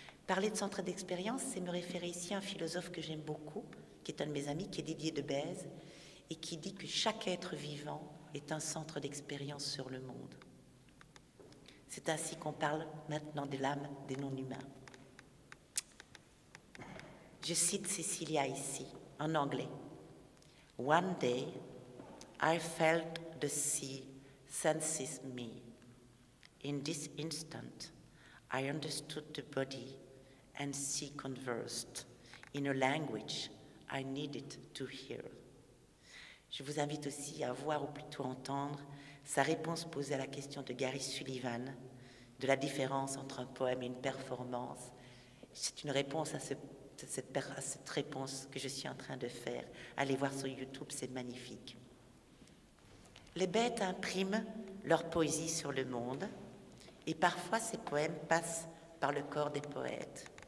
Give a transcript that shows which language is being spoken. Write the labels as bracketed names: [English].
[French] Parler de centre d'expérience, c'est me référer ici à un philosophe que j'aime beaucoup, qui est un de mes amis, qui est Didier de Bèze, et qui dit que chaque être vivant est un centre d'expérience sur le monde. C'est ainsi qu'on parle maintenant de l'âme des non-humains. Je cite Cecilia ici, en anglais. [English] One day, I felt the sea senses me. In this instant, I understood the body and sea conversed in a language I needed to hear. [French] Je vous invite aussi à voir, ou plutôt entendre, sa réponse posée à la question de Gary Sullivan, de la différence entre un poème et une performance. C'est une réponse à cette réponse que je suis en train de faire. Allez voir sur YouTube, c'est magnifique. Les bêtes impriment leur poésie sur le monde, et parfois ces poèmes passent par le corps des poètes.